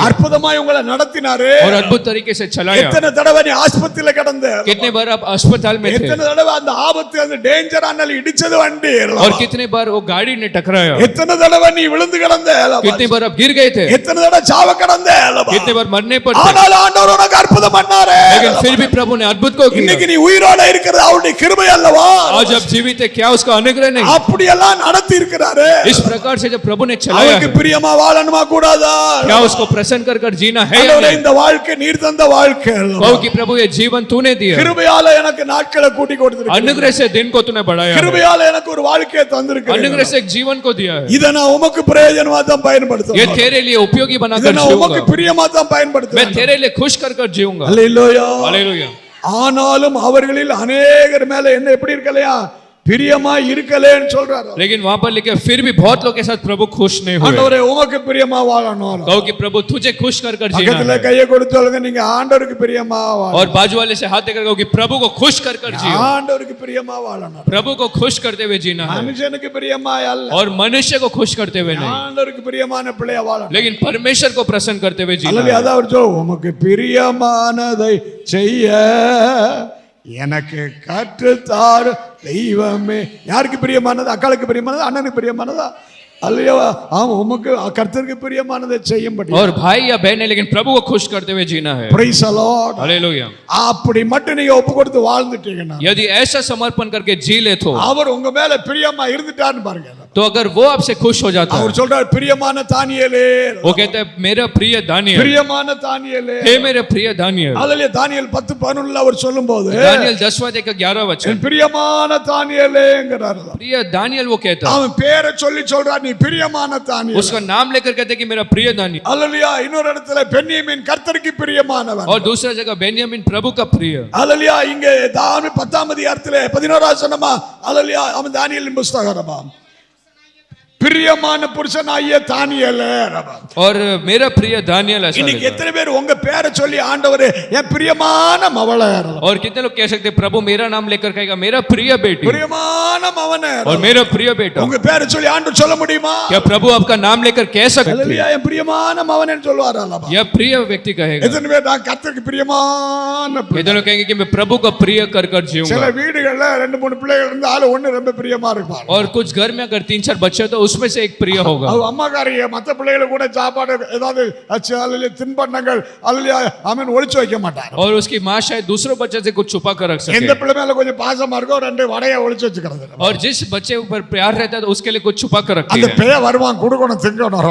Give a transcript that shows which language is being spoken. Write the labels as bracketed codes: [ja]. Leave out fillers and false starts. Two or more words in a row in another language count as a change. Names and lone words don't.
[ta] அற்புதமாய் உங்களை நடத்தினாரு. [hi] और अद्भुत तरीके से चलाया. [ta] எத்தனை தடவை நீ ஆஸ்பத்திரியில கிடந்த? [hi] कितने बार आप अस्पताल में थे? [ta] எத்தனை தடவை அந்த ஆபத்து அந்த டேஞ்சர் ஆனால இடிச்சது வண்டி? [hi] और कितने बार वो गाड़ी ने टकराया? [ta] எத்தனை தடவை நீ விழுந்து கிடந்த? [hi] कितने बार आप गिर गए थे? [ta] எத்தனை தடவை சாவ கிடந்த? [hi] कितने बार मरने पर थे? [ta] ஆனால் ஆண்டவர் உனக்கு அற்புதம் பண்ணாரு. [hi] लेकिन फिर भी प्रभु ने अद्भुत को किया. [ta] இன்னைக்கு நீ உயிரோட இருக்கிறது அவருடைய கிருபை அல்லவா? [hi] आज आप जीवित है, क्या उसका अनुग्रह नहीं? [ta] அப்படி எல்லாம் நடத்தி இருக்கிறாரு. [hi] इस प्रकार से जब प्रभु ने चलाया [ta] அவருக்கு [hi] है, [ta] பிரியமா வாழணுமா கூடாதா? [hi] क्या उसको प्रसन्न कर कर जीना है या [ta] ஆண்டவரே, [hi] नहीं? [ta] இந்த வாழ்க்கை நீர் தந்த வாழ்க்கை அல்லவா? [hi] कहो कि प्रभु ये जीवन तूने दिया, [ta] கிருபையால எனக்கு நாட்களை கூட்டி கொடுத்திருக்கிறார். [hi] अनुग्रह से दिन को तूने बढ़ाया है, [ta] கிருபையால எனக்கு ஒரு வாழ்க்கையை தந்திருக்கிறார். [hi] अनुग्रह से एक जीवन को दिया है. [ta] இத நான் உமக்கு பிரயோஜனமா தான் [hi] ये [ta] பயன்படுத்துவேன். [hi] तेरे लिए उपयोगी [ta] இத [hi] बनाकर [ta] நான் உமக்கு [hi] जीऊंगा. [ta] பிரியமா தான் [hi] मैं [ta] பயன்படுத்துவேன். [hi] तेरे लिए खुश कर कर जीऊंगा. [ta] அல்லேலூயா. [hi] हालेलुया. [ta] ஆனாலும் அவர்களில் அநேகர் மேல என்ன எப்படி இருக்கலையா? பிரியமா இருக்கலேன்னு சொல்றாரு. [hi] लेकिन वहां पर लिखे फिर भी बहुत लोग के साथ प्रभु खुश नहीं हुए. [ta] ஆண்டவரே உமக்கு பிரியமா வாழணும். [hi] कहो कि प्रभु तुझे खुश कर कर जीना [ta] பக்கத்துல [hi] है. [ta] கையை கொடுத்து சொல்லுங்க, நீங்க ஆண்டவருக்கு பிரியமா வாழணும். [hi] और बाजू वाले से हाथ देकर कहो कि प्रभु को खुश कर कर जियो. [ta] ஆண்டவருக்கு பிரியமா வாழணும். [hi] प्रभु को खुश करते हुए जीना है [ta] மனுஷனுக்கு பிரியமா அல்ல. [hi] और मनुष्य को खुश करते हुए नहीं, [ta] ஆண்டவருக்கு பிரியமான பிள்ளையா வாழணும். [hi] लेकिन परमेश्वर को प्रसन्न करते हुए जीना [ta] அல்லது [hi] है. [ta] அதான் அவர் சொல்ல, உமக்கு பிரியமானதை செய்ய எனக்கு கற்றுத்தார் தெய்வமே. யாருக்கு பிரியமானது? அக்காளுக்கு பிரியமானது, அண்ணனுக்கு பிரியமானதா? அல்லையா? ஆமா, உமக்கு கர்த்தருக்கு பிரியமானதை செய்யும்படி. [hi] और भाई या बहन है, लेकिन प्रभु को खुश करते हुए जीना है. [en] Praise the Lord. [hi] हालेलुया. [ta] அப்படி மட்டும் நீங்க ஒப்பு கொடுத்து வாழ்ந்துட்டீங்கன்னா, [hi] यदि ऐसा समर्पण करके जी ले [ta] அவர் உங்க மேல பிரியமா இருந்துட்டாருன்னு பாருங்க. [hi] तो अगर वो आपसे खुश हो जाता है, [ta] அவர் சொல்றார், பிரியமான தானியேலே, [hi] वो कहता है मेरा प्रिय दानियल, [ta] பிரியமான தானியேலே. [hi] हे मेरे प्रिय दानियल. [ta] அல்லேலூயா. தானியேல் 10:11 அவர் சொல்லும்போது [hi] दानियल 10वां अध्याय का 11वां वचन, [ta] என் பிரியமான தானியேலேங்கறார். [hi] प्रिय दानियल वो कहता है, [ta] அவன் பேரை சொல்லி சொல்றார், நீ பிரியமான தானியேல். [hi] उसका नाम लेकर कहते हैं कि मेरा प्रिय दानियल. [ta] அல்லேலூயா. இன்னொரு இடத்துல பென்யமீன் கர்த்தருக்கு பிரியமானவன். [hi] और दूसरा जगह बेन्यामीन प्रभु का प्रिय. [ta] அல்லேலூயா. இங்க தானியேல் 10ஆம் அதிகாரத்திலே 11ஆம் வசனமா அல்லேலூயா, அவன் தானியேலின் புத்தகமா பிரியமான புருஷனாகிய தானியேலே. [hi] और मेरा प्रिय दानियल ऐसा [ta] இன்னைக்கு [hi] लिखा है. [ta] எத்தனை பேர் உங்க பேரை சொல்லி ஆண்டவரே என் பிரியமான மவளே, [hi] और कितने लोग कह सकते हैं प्रभु मेरा नाम लेकर कहेगा मेरा प्रिय बेटी, [ta] பிரியமான பிரியமான மகனே [hi] और मेरा प्रिय बेटा, [ta] உங்க பேரை சொல்லி ஆண்டவர் சொல்ல முடியுமா? [hi] क्या प्रभु आपका नाम लेकर कह सकते हैं? [ta] அல்லேலூயா என் பிரியமான மகனேன்னு சொல்லுவாரா? [hi] यह प्रिय व्यक्ति कहेगा। [ta] எத்தனை பேர் நான் கர்த்தருக்கு பிரியமான பிள்ளை? [hi] कितने लोग कहेंगे कि मैं प्रभु का प्रिय कर कर [ta] சில [hi] जीऊंगा। [ta] வீடுகள்ல 2-3 பிள்ளைகள் இருந்தா ஆளு ஒண்ணு ரொம்ப பிரியமா இருப்பாங்க. [hi] और कुछ घर में अगर 3-4 बच्चे हैं तो उसमें से एक प्रिय होगा। [ta] அது அம்மாக்காரிய மத்த பிள்ளைகளுக்கு கூட சாப்பாடு ஏதாவது அல்லேலூயா தின்பண்டங்கள் அல்லேலூயா ஆமென் ஒளிச்சு வைக்க மாட்டாங்க. [hi] और उसकी माँ शायद दूसरे बच्चे से कुछ छुपा कर रख [ta] எந்த [hi] सके। [ta] பிள்ளை மேல கொஞ்சம் பாசமா இருக்கோ 2 வடையை ஒளிச்சு வச்சுக்கிறது. [hi] और जिस बच्चे ऊपर प्यार रहता है तो उसके लिए कुछ छुपा कर रखती [ta] அந்த [hi] है [ta] பேய வருவான் கொடுக்கணும் திங்கணும்